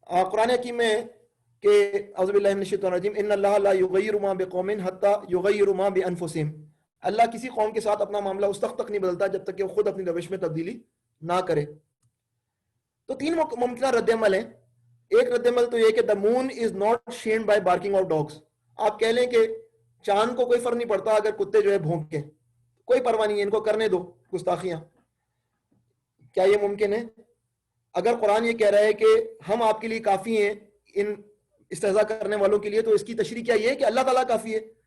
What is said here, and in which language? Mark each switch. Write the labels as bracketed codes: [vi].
[ur] قرآن حکیم میں کہ [ar] اعوذ باللہ من الشیطان الرجیم ان اللہ لا یغیر ما بقوم حتی یغیروا ما بانفسہم. [ur] اللہ کسی قوم کے ساتھ اپنا معاملہ اس وقت تک نہیں بدلتا جب تک کہ وہ خود اپنی روش میں تبدیلی نہ کرے. تو 3 ممکنہ رد عمل ہیں. ایک رد عمل تو یہ کہ [en] the moon is not shamed by barking of dogs. [ur] آپ کہہ لیں کہ چاند کو کوئی فرق نہیں پڑتا اگر کتے جو ہے بھونکیں, کوئی پرواہ نہیں ہے, ان کو کرنے دو گستاخیاں. کیا یہ ممکن ہے؟ اگر قرآن یہ کہہ رہا ہے کہ ہم آپ کے لیے کافی ہیں ان استہزاء کرنے والوں کے لیے, تو اس کی تشریح کیا یہ ہے کہ اللہ تعالیٰ کافی ہے.